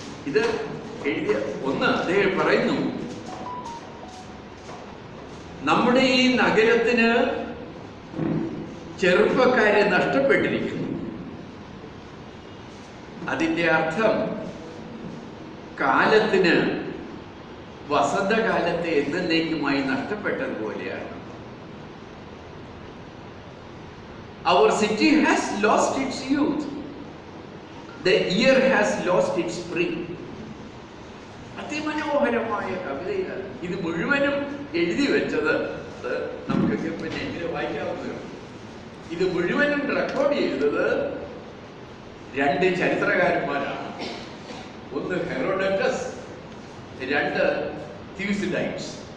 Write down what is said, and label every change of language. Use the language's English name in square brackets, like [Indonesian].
[Malayalam] ഇത് എഴുതിയ അദ്ദേഹം പറയുന്നു, നമ്മുടെ ഈ നഗരത്തിന് ചെറുപ്പക്കാരെ നഷ്ടപ്പെട്ടിരിക്കുന്നു. അതിന്റെ അർത്ഥം കാലത്തിന് വസന്തകാലത്തെ എന്നേക്കുമായി നഷ്ടപ്പെട്ടതുപോലെയാണ്. [English] Our city has lost its youth. The year has lost its spring. [Malayalam] അതിമനോഹരമായ കവിതയാണ്. ഇത് മുഴുവനും എഴുതി വെച്ചത് നമുക്കൊക്കെ പിന്നെ എങ്ങനെ വായിക്കാവുന്നതാണ്. ഇത് മുഴുവനും റെക്കോർഡ് ചെയ്തത് 2 ചരിത്രകാരന്മാരാണ്. ഒന്ന് ഹെറോഡറ്റസ്, 2 തിയൂസിഡൈറ്റ്സ്.